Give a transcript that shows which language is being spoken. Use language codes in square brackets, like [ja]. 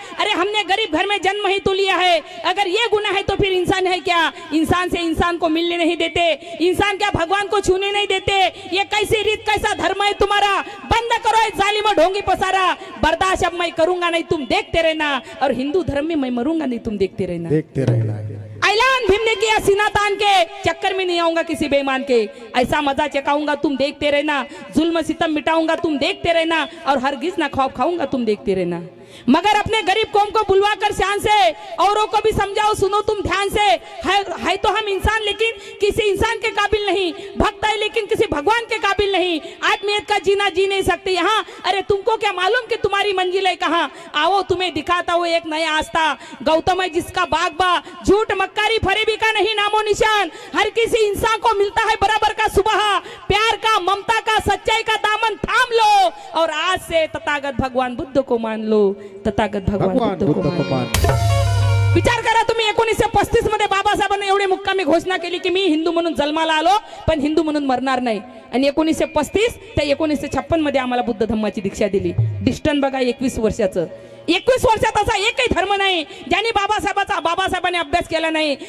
[hi] अरे हमने गरीब घर में जन्म ही तो लिया है, अगर ये गुनाह है तो फिर इंसान है क्या. इंसान से इंसान को मिलने नहीं देते, इंसान क्या भगवान को छूने नहीं देते. ये कैसी रीत, कैसा धर्म है तुम्हारा. बंद करो ये जालिमो ढोंगी पसारा. बर्दाश्त अब मैं करूंगा नहीं, तुम देखते रहना. और हिंदू धर्म में मैं मरूंगा नहीं, तुम देखते रहना. ऐलान भीम ने किया सीना तान के, चक्कर में नहीं आऊंगा किसी बेईमान के. ऐसा मजा चकाऊंगा तुम देखते रहना. जुल्म सितम मिटाऊंगा तुम देखते रहना. और हरगिज ना खौफ खाऊंगा तुम देखते रहना. मगर अपने गरीब कौम को बुलवा कर शान से औरों को भी समझाओ, सुनो तुम ध्यान से. है तो हम इंसान लेकिन किसी इंसान के काबिल नहीं, भक्त है लेकिन किसी भगवान के काबिल नहीं. आदमियत का जीना जी नहीं सकते यहाँ. अरे तुमको क्या मालूम कि तुम्हारी मंजिल है कहाँ. आओ तुम्हें दिखाता हूँ एक नया आस्था. गौतम है जिसका बाग बा, झूठ मक्कारी फरेबी का नहीं नामो निशान. हर किसी इंसान को मिलता है बराबर का सुबह. प्यार का, ममता का, सच्चाई का दामन थाम लो. और आज से तथागत भगवान बुद्ध को मान लो. तथागत भगवान बुद्ध को मान. [mr] विचार करा तुम्ही, 1935 मध्ये बाबासाहेबांनी एवढी मुक्कामी घोषणा केली की मी हिंदू म्हणून जन्माला आलो पण हिंदू म्हणून मरणार नाही. आणि 1935 ते 1956 मध्ये आम्हाला बुद्ध धम्माची दीक्षा दिली. डिस्टन्स बघा 21 वर्षाचं. 21 वर्षात असा एकही धर्म नाही ज्यांनी बाबासाहेबांनी अभ्यास केला नाही.